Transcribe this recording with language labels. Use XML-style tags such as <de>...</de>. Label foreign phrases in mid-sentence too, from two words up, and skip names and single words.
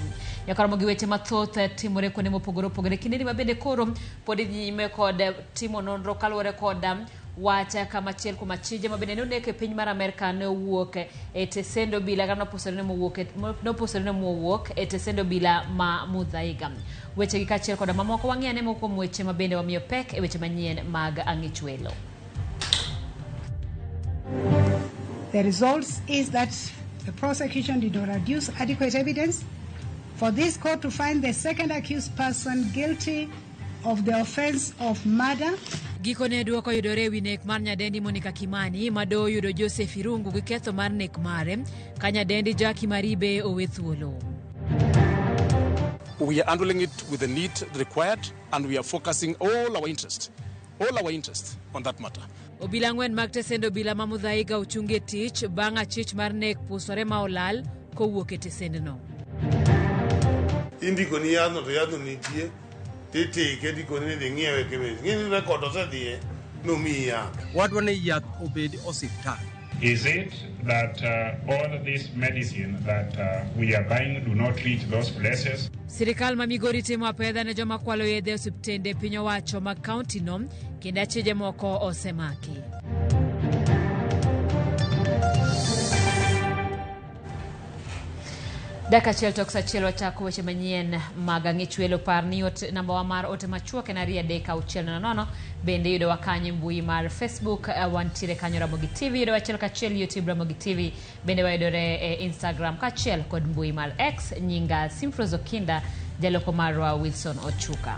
<luo>Ramogi weche mathoth timore kone mopogore kineni mabende koro podi nyime kod timo nonro kaluwore kod wacha kama chiel kuma chije mabende noneke piny mar Amerika ne wuok e tesendo bila gano posore ne wuok e tesendo bila ma mudhaiga. Weche gi kachiel kod mamoko wang'ene moko weche mabende wamiyo pek e weche manyien mag ang'ichwelo.</luo> <en>The results is that the prosecution did not adduce adequate evidence for this court to find the second accused person guilty of the offense of murder.</en> <luo>Gikone duoko yudore wi nek mar nyadendi Monica Kimani mado yudo Joseph Irungu gi ketho mar nek mare ka nyadendi Jackie Maribe owe thuolo.</luo> <en>We are handling it with the need required and we are focusing all our interest on that matter.</en> <luo>Obila ng'wen mag tesendo bila mamudhaiga uchunge tich bang' achich mar nek pusore ma olal kowuok e tesendno. Indiko ni yadno to yadno nitie titike diko ni dhi ng'iewe kemis ng'ini rekod osedhiye nomiya. Wadwane yath obed osiptal.</luo> <en>Is it that all this medicine that we are buying do not reach those places?</en> <luo>Sirikal ma Migori timo apedha ne joma kwalo yedhe osiptende piny owacho mag kaunti no kendo achije moko osemaki. Daka chiel tok sachiel wachako weche manyien mag ang'ichwelo par ni namba mar ote machuok en 3:6 bende yudo wakanye mbui mar Facebook wantire kanyo Ramogi TV yudo wachiel kachiel YouTube Ramogi TV bende wayudore Instagram kachiel kod mbui mar X nyinga Simfrozo Kinda jaloko marwa Wilson Ochuka.</luo>